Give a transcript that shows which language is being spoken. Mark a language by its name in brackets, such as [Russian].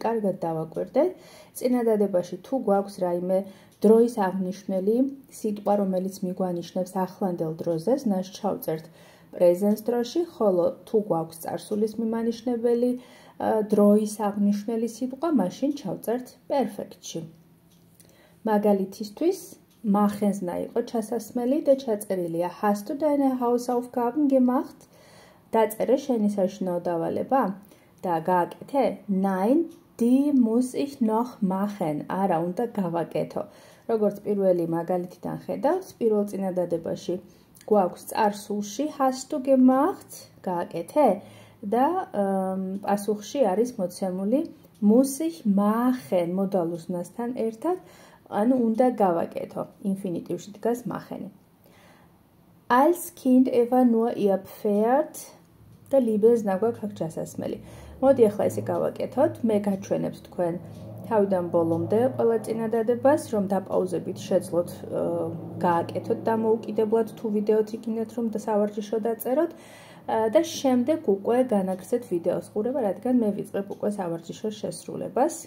[Georgian] კარგად დავაკვირდეთ. წინადადებაში თუ გვაქვს რაიმე დროის აღნიშნული სიტყვა, რომელიც მიგვანიშნებს ახლანდელ დროზე, ზნას ჩავწერთ პრეზენს დროში, ხოლო თუ გვაქვს წარსულის მიმანიშნებელი დროის აღნიშნული სიტყვა, მაშინ ჩავწერთ პერფექტში. მაგალითისთვის machen-ზნა იყო ჩასასმელი და ჩაწერილია [German] hast du deine Hausaufgaben gemacht? [Georgian] დაწერე შენი საშინაო დავალება? და გააკეთე? [German] Nein, die muss ich noch machen. [Georgian] არა, უნდა გავაკეთო. როგორც პირველი მაგალითიდან ხედავთ, პირველ წინადადებაში გვაქვს წარსულში [German] hast du gemacht? [Georgian] გააკეთე? და პასუხში არის მოცემული [German] muss ich machen [Georgian] მოდალურ ზნასთან ერთად. ანუ უნდა გავაკეთო. ინფინიტივში დგას machen. [German] Als Kind Eva nur ihr Pferd [Georgian] და lieben-ზნა გვაქვს აქ ჩასასმელი. მოდი ახლა ესე გავაკეთოთ. მე გაჩვენებთ თქვენ თავიდან ბოლომდე ყველა წინადადებას, რომ დაპაუზებით შეძლოთ გააკეთოთ დამოუკიდებლად თუ ვიდეოც იქნებთ, რომ სავარჯიშო დაწეროთ და შემდეგ უკვე განაგრძეთ ვიდეოს ყურება, რადგან მე ვიწყებ უკვე სავარჯიშოს შესრულებას.